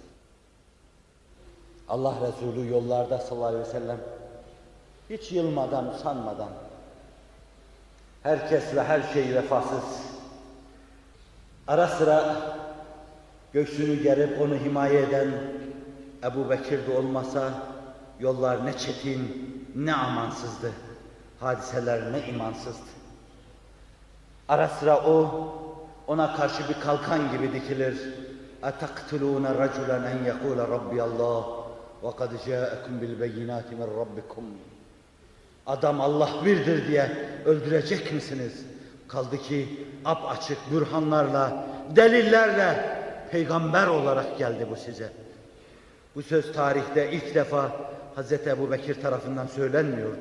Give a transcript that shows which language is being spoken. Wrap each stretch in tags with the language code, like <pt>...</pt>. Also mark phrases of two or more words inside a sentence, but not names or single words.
<tr>Allah Resulü yollarda</tr> <ar>صلى الله عليه وسلم</ar> <tr>hiç yılmadan, usanmadan, herkes ve her şey vefasız, ara sıra göğsünü gerip onu himaye eden Ebu Bekir de olmasa yollar ne çetin, ne amansızdı. Hadiseler ne imansızdı. Ara sıra ona karşı bir kalkan gibi dikilir.</tr> <ar>اَتَقْتُلُونَ رَجُلًا اَنْ يَقُولَ رَبِّيَ اللّٰهِ وَقَدْ جَاءَكُمْ بِالْبَيِّنَاتِ مِنْ رَبِّكُمْ.</ar> <tr>Adam Allah birdir diye öldürecek misiniz? Kaldı ki apaçık bürhanlarla, delillerle peygamber olarak geldi bu size. Bu söz tarihte ilk defa Hz. Ebu Bekir tarafından söylenmiyordu.</tr>